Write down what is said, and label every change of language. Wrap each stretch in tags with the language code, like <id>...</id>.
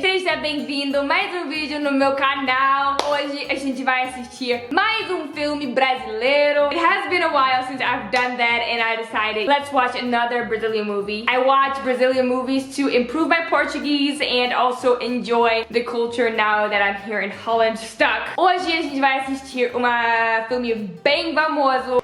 <pt>Seja bem-vindo a mais um vídeo no meu canal. Hoje a gente vai assistir mais um filme brasileiro.</pt> <en>It has been a while since I've done that and I decided let's watch another Brazilian movie. I watch Brazilian movies to improve my Portuguese and also enjoy the culture now that I'm here in Holland stuck.</en> <pt>Hoje a gente vai assistir um filme bem famoso.</pt>